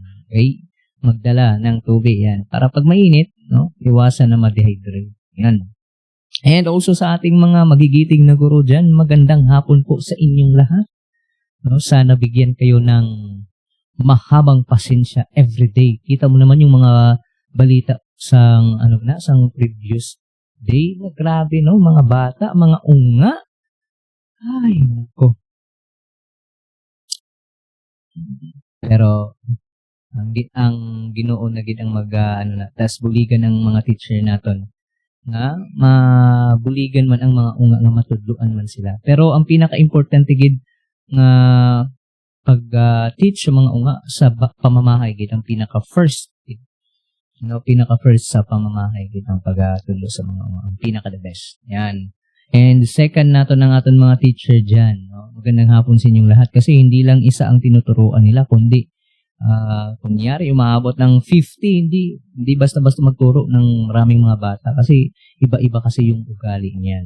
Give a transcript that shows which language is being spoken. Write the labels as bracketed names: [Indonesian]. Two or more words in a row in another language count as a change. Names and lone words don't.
[Filipino] Okay? Magdala ng tubig yan. Para pag mainit, no, iwasan na ma-dehydrate. Yan. [English] And also [Filipino] sa ating mga magigiting na guro dyan, magandang hapon po sa inyong lahat. No, sana bigyan kayo ng mahabang pasensya everyday. Kita mo naman yung mga balita sang [English] previous day. [Filipino] Na grabe, no? [Hiligaynon] Mga bata, mga unga. Ay, nako. Pero ang Ginoo na gid ang tas buligan ng mga teacher naton nga mabuligan man ang mga unga nga matudloan man sila. Pero ang pinaka-importante gid nga pag teach sa mga unga sa pamamahay gid ang pinaka-first sa pamamahay gid ang pagtudlo sa mga unga, ang pinaka- [English] the best. [Hiligaynon] Yan. And second nato ng aton mga teacher diyan, no? [Filipino] Magandang hapon sa inyong lahat kasi hindi lang isa ang tinuturuan nila kundi kunyari, umaabot ng 50, hindi basta-basta magturo ng maraming mga bata kasi iba-iba kasi yung ugali niyan.